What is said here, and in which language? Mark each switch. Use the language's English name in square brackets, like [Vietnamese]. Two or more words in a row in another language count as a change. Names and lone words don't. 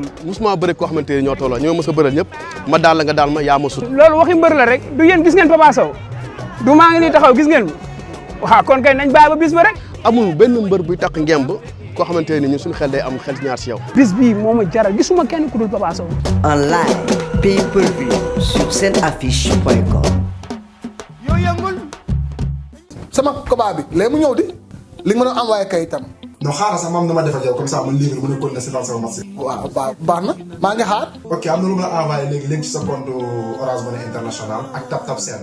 [Wolof] musuma bëre koo xamante ne ñoo tolloo ñoo mës a bëral ñëpp ma daal la nga daal ma yaa ma sut. loolu waxi mbër la rek du yéen gis ngeen Papa Sow du maa ngi nii taxaw gis ngeen waaw kon kay nañ bàyyi ba bis ba rek. amul benn mbër buy takk ngemb koo xamante ne ñun suñu xel day am xel ñaar si yow. bis bii moo ma jaral gisuma kenn ku dul Papa Sow. [French] En live, pay-per-view sur senaffiche.com. [Wolof] sama combat bi léegi mu ñëw di li nga mën a envoyé kayitam. non xaaral sax maam dama def ak yow [French] comme ça [Wolof] man léegi mën a continuer si sama match. waaw baax na maa ngi xaar. ok am na lu ma la envoyé léegi ci sa compte Orange Money International ak TapTap Send.